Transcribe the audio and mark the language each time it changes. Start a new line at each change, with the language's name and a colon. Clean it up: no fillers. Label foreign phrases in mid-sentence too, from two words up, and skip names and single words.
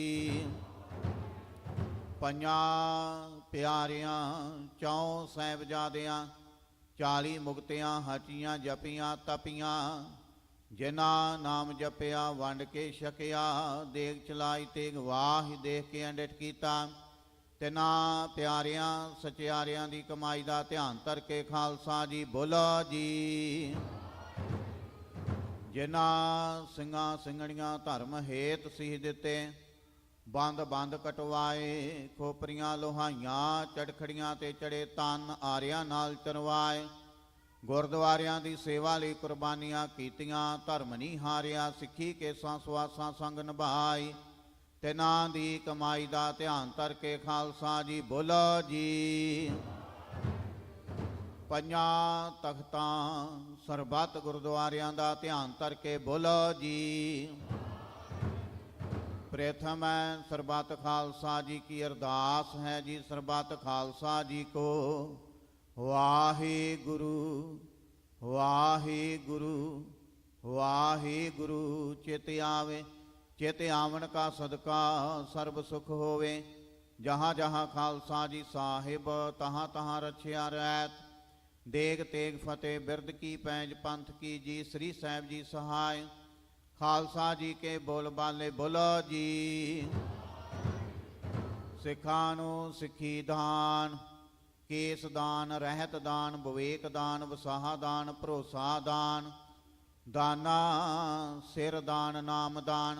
Punjabi: ਪੰਜਾਂ ਪਿਆਰਿਆਂ ਚੌਂ ਸਾਹਿਬਜ਼ਾਦਿਆਂ, 40 ਮੁਕਤਿਆਂ ਹਟੀਆਂ ਜਪੀਆਂ ਤਪੀਆਂ, ਜਿਨਾ ਨਾਮ ਜਪਿਆ ਵੰਡ ਕੇ ਛਕਿਆ। ਦੇਗ ਚਲਾਈ ਤੇਗ ਵਾਹ ਦੇਖ ਕੇ ਅੰਡਿਟ ਕੀਤਾ, ਤਿਨਾ ਪਿਆਰਿਆਂ ਸਚਿਆਰਿਆਂ ਦੀ ਕਮਾਈ ਦਾ ਧਿਆਨ ਕਰਕੇ ਖਾਲਸਾ ਜੀ ਬੋਲੋ ਜੀ। ਜਿਨਾ ਸਿੰਘਾਂ ਸਿੰਘਣੀਆਂ ਧਰਮ ਹੇਤ ਸੀਹ ਦਿੱਤੇ, ਬੰਦ ਬੰਦ ਕਟਵਾਏ। ਖੋਪਰੀਆਂ ਲੋਹਾਈਆਂ ਚੜਖੜੀਆਂ ਤੇ ਚੜੇ ਤਨ ਆਰਿਆਂ ਨਾਲ ਚਰਵਾਏ। ਗੁਰਦੁਆਰਿਆਂ ਦੀ ਸੇਵਾ ਲਈ ਕੁਰਬਾਨੀਆਂ ਕੀਤੀਆਂ, ਧਰਮ ਨਹੀਂ ਹਾਰਿਆ। ਸਿੱਖੀ ਕੇਸਾਂ ਸਵਾਸਾਂ ਸੰਗ ਨਿਭਾਈ, ਤਿਨਾਂ ਦੀ ਕਮਾਈ ਦਾ ਧਿਆਨ ਕਰਕੇ ਖਾਲਸਾ ਜੀ ਬੋਲੋ ਜੀ। ਪੰਜਾਂ ਤਖਤਾਂ ਸਰਬੱਤ ਗੁਰਦੁਆਰਿਆਂ ਦਾ ਧਿਆਨ ਕਰਕੇ ਬੋਲੋ ਜੀ। ਪ੍ਰਥਮ ਸਰਬਤ ਖਾਲਸਾ ਜੀ ਕੀ ਅਰਦਾਸ ਹੈ ਜੀ। ਸਰਬਤ ਖਾਲਸਾ ਜੀ ਕੋ ਵਾਹਿਗੁਰੂ ਵਾਹਿਗੁਰੂ ਵਾਹਿਗੁਰੂ ਚਿਤ ਆਵੇ। ਚਿਤ ਆਵਨ ਕਾ ਸਦਕਾ ਸਰਬ ਸੁਖ ਹੋਵੇ। ਜਹਾਂ ਜਹਾਂ ਖਾਲਸਾ ਜੀ ਸਾਹਿਬ ਤਹਾਂ ਤਹਾਂ ਰਛਿਆ ਰੈਤ। ਦੇਗ ਤੇਗ ਫਤਹਿ ਬਿਰਦ ਕੀ ਪੈਜ ਪੰਥ ਕੀ ਜੀ। ਸ੍ਰੀ ਸਾਹਿਬ ਜੀ ਸਹਾਇ। ਖਾਲਸਾ ਜੀ ਕੇ ਬੋਲ ਬਾਲੇ ਬੋਲੋ ਜੀ। ਸਿੱਖਾਂ ਨੂੰ ਸਿੱਖੀ ਦਾਨ, ਕੇਸ ਦਾਨ, ਰਹਿਤ ਦਾਨ, ਵਿਵੇਕ ਦਾਨ, ਵਸਾਹ ਦਾਨ, ਭਰੋਸਾ ਦਾਨ, ਦਾਨਾ ਸਿਰ ਦਾਨ, ਨਾਮ ਦਾਨ।